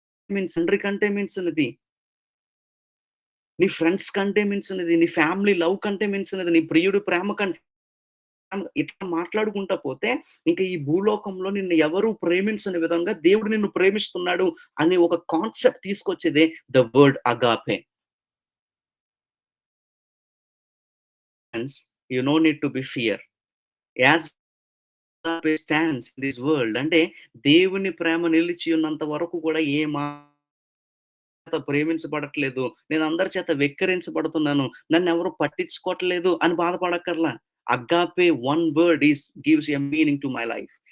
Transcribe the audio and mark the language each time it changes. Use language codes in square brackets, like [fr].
[te] Means తండ్రి కంటే మించినది. నీ ఫ్రెండ్స్ కంటే మించినది. నీ ఫ్యామిలీ లవ్ కంటే మించినది. నీ ప్రియుడి ప్రేమ కంటే ఇట్లా మాట్లాడుకుంటా పోతే ఇంక ఈ భూలోకంలో నిన్ను ఎవరు ప్రేమించని విధంగా దేవుడు నిన్ను ప్రేమిస్తున్నాడు అనే ఒక concept తీసుకొచ్చేదే the word agape. [en] Hence, you no need to be fear. As agape stands in this world [te] అంటే దేవుని ప్రేమ నిలిచి ఉన్నంత వరకు కూడా ఏ చేత ప్రేమించబడట్లేదు. నేను అందరి చేత వెక్కిరించబడుతున్నాను. నన్నెవరు పట్టించుకోవట్లేదు అని బాధపడక్కర్లా. [en] Agape one word gives a meaning to my life.